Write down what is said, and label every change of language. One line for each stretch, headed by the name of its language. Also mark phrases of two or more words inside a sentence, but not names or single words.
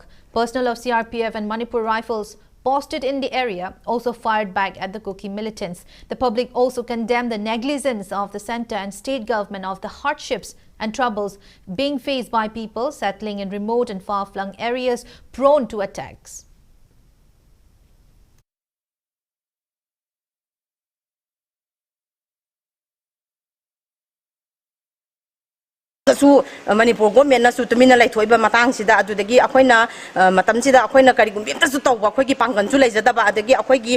English: Personnel of CRPF and Manipur Rifles posted in the area also fired back at the Kuki militants. The public also condemned the negligence of the centre and state government of the hardships and troubles being faced by people settling in remote and far-flung areas prone to attacks.
Manipuri: su Manipur government na su tumina lai thoiba matang sida adudagi akoina matam sida akoina karigum bimta su tawba akhoi gi pangan su leijada ba adagi akhoi gi